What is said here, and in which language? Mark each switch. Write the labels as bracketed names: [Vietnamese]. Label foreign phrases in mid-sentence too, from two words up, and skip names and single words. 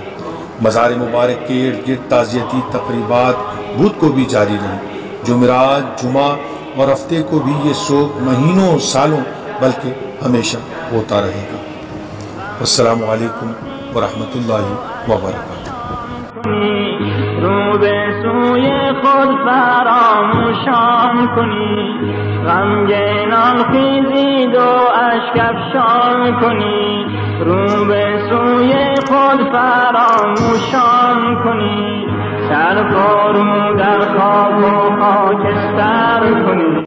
[Urdu] مزار مبارک کے ارد گرد تعزیتی تقریبات بدھ کو بھی جاری رہی۔ جمعرات، جمعہ اور ہفتے کو بھی یہ سوگ مہینوں سالوں بلکہ ہمیشہ ہوتا رہے گا۔ [Arabic] السلام علیکم ورحمۃ اللہ وبرکاتہ۔ [Persian] رو به سوی خود فراموشان کنی، غمگینان خیزید و اشک افشان کنی. رو به سوی خود فراموشان کنی، سر فرو در خاک و خاکستر کنی.